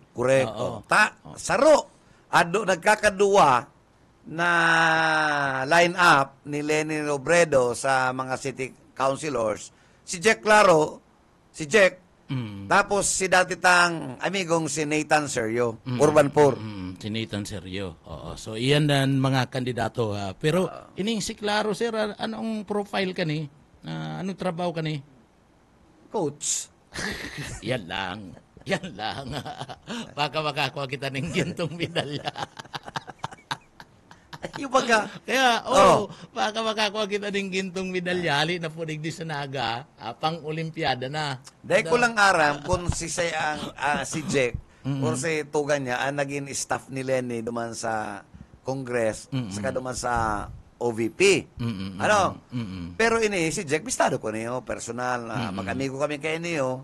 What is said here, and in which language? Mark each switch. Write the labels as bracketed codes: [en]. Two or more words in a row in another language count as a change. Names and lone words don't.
[bik] Correct. Saro. Nagkakaduwa na line up ni Leni Robredo sa mga city councilors. Si Jack Claro, tapos si dati tang amigong si Nathan Sergio, Urban Poor. Si Nathan Sergio. So iyan ang mga kandidato. Pero ining si Claro, sir, anong profile ka ni? Anong trabaho ka ni? Coach. Yan lang. Yan lang. Baka makakuha kita ng gintong medalya. Yung baga, Kaya, baka makakuha kita ng gintong medalya. Hali na po di sa naga, pang Olimpiada na. dahil ko lang aram kung si si Jack or si Tugan niya ang naging staff ni Lenny duman sa Congress, saka duman sa OVP. Ano? Pero ini si Jack bistado ko niyo personal na mag-amigo kami kay niyo.